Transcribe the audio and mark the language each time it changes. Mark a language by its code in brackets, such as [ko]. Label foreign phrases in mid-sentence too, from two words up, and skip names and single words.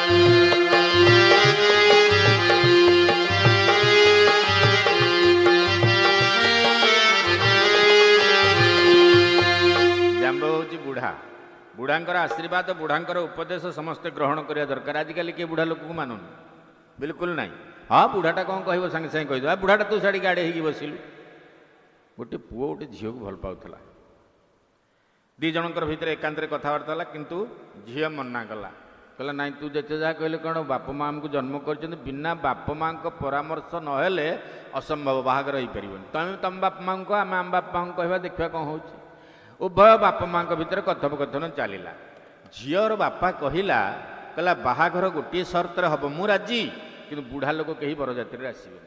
[or] ଜାମ୍ବ ହେଉଛି ବୁଢ଼ା, ବୁଢ଼ାଙ୍କର ଆଶୀର୍ବାଦ, ବୁଢ଼ାଙ୍କର ଉପଦେଶ ସମସ୍ତେ ଗ୍ରହଣ କରିବା ଦରକାର। ଆଜିକାଲି କିଏ ବୁଢ଼ା ଲୋକକୁ ମାନୁନି, ବିଲକୁଲ ନାହିଁ। ହଁ ବୁଢ଼ାଟା କ'ଣ କହିବ, ସାଙ୍ଗେ ସାଙ୍ଗେ କହିଦେବା, ବୁଢ଼ାଟା ତୁ ଛାଡ଼ିକି ଆଡ଼େ ହେଇକି ବସିଲୁ। ଗୋଟେ ପୁଅ ଗୋଟେ ଝିଅକୁ ଭଲ ପାଉଥିଲା, 2 ଜଣଙ୍କର ଭିତରେ ଏକାନ୍ତରେ କଥାବାର୍ତ୍ତା ହେଲା, କିନ୍ତୁ ଝିଅ ମନା କଲା। କହଲା ନାଇଁ ତୁ ଯେତେ ଯାହା କହିଲେ କ'ଣ ବାପ ମା ଆମକୁ ଜନ୍ମ କରିଛନ୍ତି, ବିନା ବାପ ମାଙ୍କ ପରାମର୍ଶ ନହେଲେ ଅସମ୍ଭବ ବାହାଘର ହେଇପାରିବନି। ତମେ ତମ ବାପା ମାଙ୍କୁ କହ, ଆମେ ଆମ ବାପା ମାଙ୍କୁ କହିବା, ଦେଖିବା କ'ଣ ହେଉଛି। ଉଭୟ ବାପ ମାଙ୍କ ଭିତରେ କଥୋପକଥନ ଚାଲିଲା। ଝିଅର ବାପା କହିଲା ବାହାଘର ଗୋଟିଏ ସର୍ତ୍ତରେ ହେବ, ମୁଁ ରାଜି, କିନ୍ତୁ ବୁଢ଼ା ଲୋକ କେହି ବରଯାତ୍ରୀରେ ଆସିବେନି।